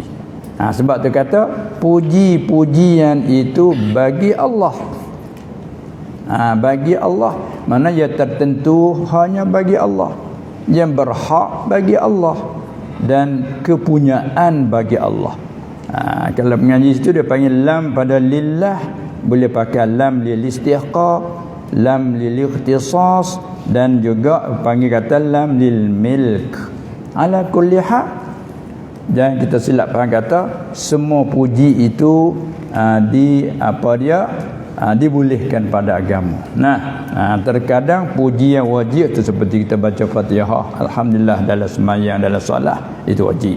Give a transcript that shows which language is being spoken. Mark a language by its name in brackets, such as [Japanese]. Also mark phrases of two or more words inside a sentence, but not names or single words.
[Malay] Sebab tu kata puji-pujian itu bagi Allah. Bagi Allah, mana ia tertentu hanya bagi Allah, yang berhak bagi Allah dan kepunyaan bagi Allah. Kalau mengaji situ dia panggil lam pada lillah, boleh pakai [Arabic] لام للاستحقاق, لام للاختصاص, [Malay] dan juga panggil kata [Arabic] لام للملك. على كل حال, [Malay] dan kita silap faham kata semua puji itu dibolehkan pada agama. Terkadang puji yang wajib itu seperti kita baca Fatihah, alhamdulillah dalam sembahyang, dalam solat, itu wajib.